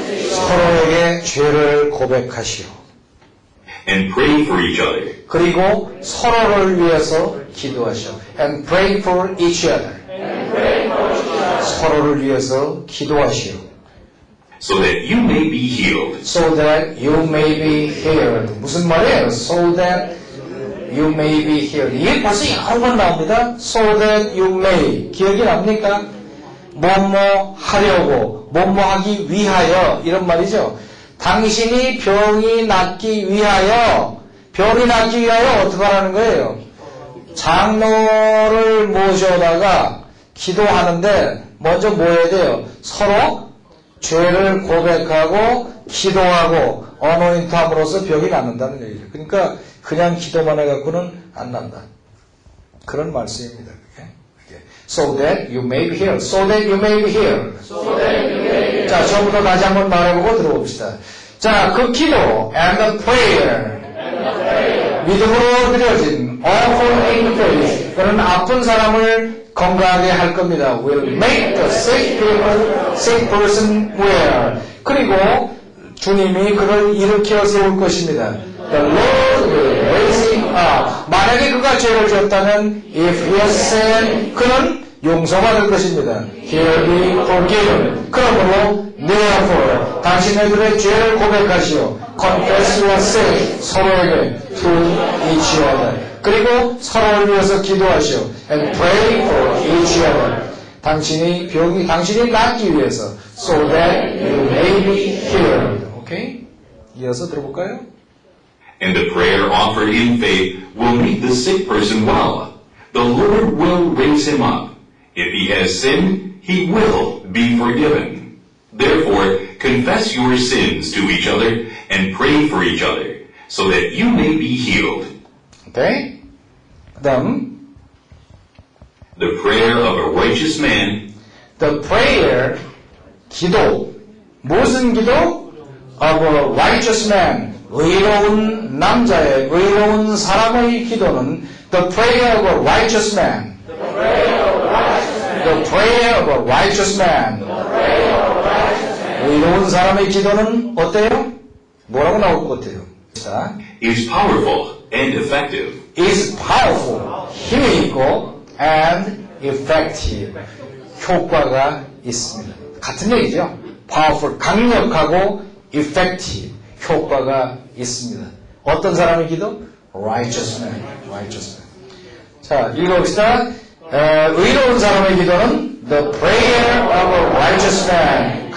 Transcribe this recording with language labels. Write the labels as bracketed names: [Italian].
[Korean] 서로에게 죄를 고백하시오. [English] and pray for each other. [Korean] 그리고 서로를 위해서 기도하시오. [English] And pray for each other. [Korean] 서로를 위해서 기도하시오. [English] So that you may be healed. So that you may be healed. [Korean] 무슨 말이에요? [English] So that you may be healed. [Korean] 이게 벌써 여러 번 나옵니다. [English] So that you may. [Korean] 기억이 납니까? 뭐뭐 하려고, 뭐뭐 하기 위하여 이런 말이죠. 당신이 병이 낫기 위하여, 병이 낫기 위하여 어떻게 하라는 거예요? 장로를 모셔다가 기도하는데 먼저 뭐 해야 돼요? 서로 죄를 고백하고 기도하고 어노인트함으로써 병이 낫는다는 얘기죠. 그러니까 그냥 기도만 해갖고는 안 난다. 그런 말씀입니다. 그게. [English] So that you may be healed. So that you may be healed. [Korean] 자, 처음부터 다시 한번 말해보고 들어봅시다. 자, 그 기도 [English] and the prayer. [Korean] 믿음으로 드려진 [English] offering faith. [Korean] 그는 아픈 사람을 건강하게 할 겁니다. [English] Will make the sick person well. [Korean] 그리고 주님이 그를 일으켜 세울 것입니다. [English] The Lord will raise him up. [Korean] 만약에 그가 죄를 지었다면 [English] if he has sinned, [Korean] 그는 용서받을 것입니다. [English] He will be forgiven. [Korean] 그러므로 therefore 당신네들의 죄를 고백하시오. [English] Confess your sin [Korean] 서로에게 [English] to each other. [Korean] 그리고 서로를 위해서 기도하시오. [English] And pray for each other. [Korean] 당신이 낫기 위해서. [English] So that you may be healed. 오케이? 이어서 들어볼까요? And the prayer offered in faith will make the sick person well. The Lord will raise him up. If he has sinned, he will be forgiven. Therefore, confess your sins to each other and pray for each other, so that you may be healed. [Korean] 오케이? 그 다음 [English] The prayer of a righteous man The prayer, [Korean] 기도. 무슨 기도? [English] Of a righteous man. [Korean] 의로운 남자의, 의로운 사람의 기도는 [English] The prayer of a righteous man. The prayer of a righteous man. [Korean] 의로운 사람의 기도는 어때요? 뭐라고 나올 것 같아요? 자, [English] is powerful and effective. is powerful. [Korean] 힘이 있고 [English] and effective. [Korean] 효과가 있습니다. 같은 얘기죠. [English] powerful, [Korean] 강력하고 [English] effective. [Korean] 효과가 있습니다. 어떤 사람의 기도? [English] righteous man. righteous man. [Korean] 자, 읽어봅시다. 의로운 사람의 기도는 [English] the prayer of a righteous man.